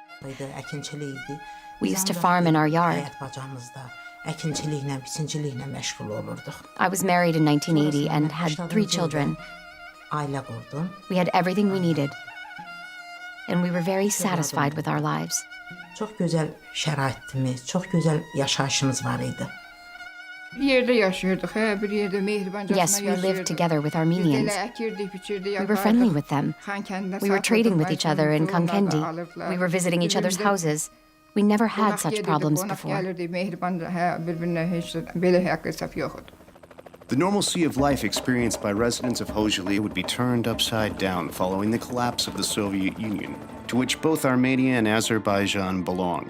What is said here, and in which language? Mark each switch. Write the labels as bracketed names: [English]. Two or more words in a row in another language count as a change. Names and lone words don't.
[English] We used to farm in our yard. I was married in 1980 and had 3 children. We had everything we needed, and we were very satisfied with our lives. [Azerbaijani] Çox gözəl şəraitimiz, çox gözəl yaşayışımız var idi. [English] Yes, we lived together with Armenians. We were friendly with them. We were trading with each other in Kankendi. We were visiting each other's houses. We never had such problems before. The normalcy of life experienced by residents of Khojaly would be turned upside down following the collapse of the Soviet Union, to which both Armenia and Azerbaijan belonged.